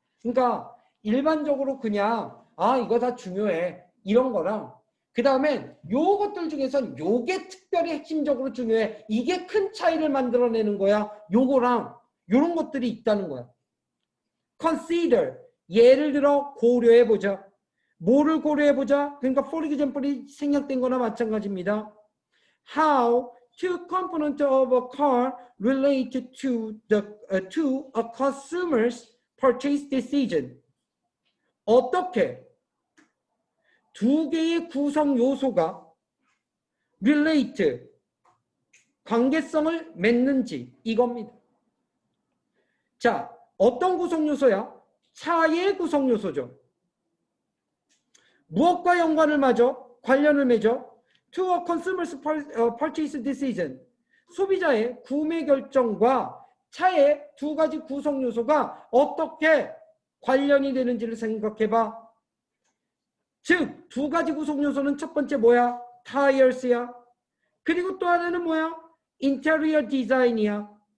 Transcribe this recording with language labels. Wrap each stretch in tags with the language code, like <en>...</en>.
<ko>그러니까 일반적으로 그냥 이거 다 중요해 이런 거랑 그 다음엔 요것들 중에선 요게 특별히 핵심적으로 중요해. 이게 큰 차이를 만들어내는 거야. 요거랑 요런 것들이 있다는 거야. Consider, 예를 들어 고려해보자. 뭐를 고려해보자? 그러니까 for example이 생략된 거나 마찬가지입니다.</ko> <en>How two components of a car relate to a consumer's purchase decision.</en> <ko>어떻게 두 개의 구성 요소가 relate, 관계성을 맺는지 이겁니다. 자, 어떤 구성 요소야? 차의 구성 요소죠. 무엇과 연관을 맺어? 관련을 맺어?</ko> <en>To a consumer's purchase decision.</en> <ko>소비자의 구매 결정과 차의 두 가지 구성 요소가 어떻게 관련이 되는지를 생각해봐. 즉, 두 가지 구성 요소는 첫 번째 뭐야? 타이어스야. 그리고 또 하나는 뭐야? 인테리어 디자인이야.</ko>